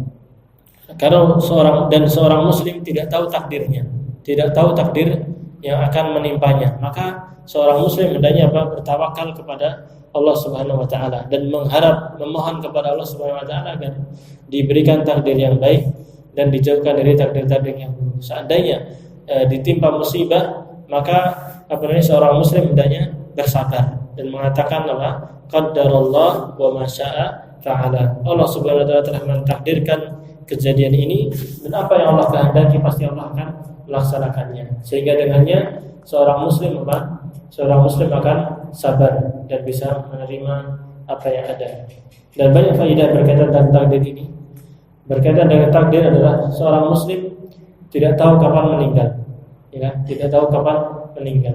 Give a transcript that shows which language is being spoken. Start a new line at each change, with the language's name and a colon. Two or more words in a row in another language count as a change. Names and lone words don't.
Indonesian: Karena seorang muslim tidak tahu takdirnya, tidak tahu takdir yang akan menimpanya, maka seorang muslim hendaknya bertawakal kepada Allah
Arabic: سبحانه وتعالى
Indonesian: dan memohon kepada Allah
Arabic: سبحانه وتعالى
Indonesian: agar diberikan takdir yang baik dan dijauhkan dari takdir-takdir yang buruk. Seandainya ditimpa musibah, maka seorang muslim hendaknya bersabar dan mengatakan apa?
Arabic: قدر الله وما شاء فعل.
Indonesian: Allah
Arabic: سبحانه وتعالى
Indonesian: telah mentakdirkan kejadian ini dan apa yang Allah kehendaki pasti Allah akan melaksanakannya. Sehingga dengannya seorang muslim akan sabar dan bisa menerima apa yang ada. Dan banyak faedah berkaitan dengan takdir ini. Berkaitan dengan takdir adalah seorang muslim tidak tahu kapan meninggal, ya, tidak tahu kapan meninggal.